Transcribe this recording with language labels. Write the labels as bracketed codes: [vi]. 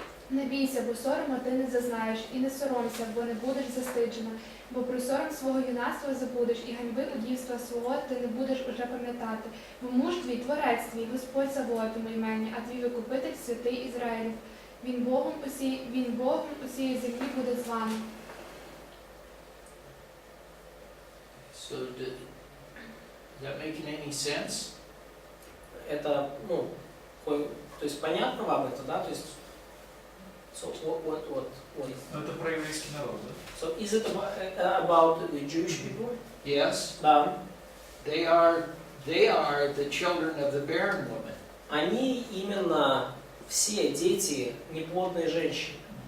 [uk] Не бійся, бо сорому ти не зазнаєш, і не соромся, бо не будеш застиджена, бо про сором свого юнацтва забудеш, і ганьби удівства свого ти не будеш уже пам'ятати. Бо муж твій, творець твій, Господь Савоотому імені, а твій викупитель святий Ізраїлів. Він Богом усієї землі буде з вами. [en] So is that making any sense? [ru] Это, ну, то есть понятно вам это, да? То есть, [en] so what. [ru] Ну, это про еврейский народ, да? [en] So is it about the Jewish people? Yes. [ru] Да. [en] They are the children of the barren woman. [ru] Они именно все дети неплодной женщины.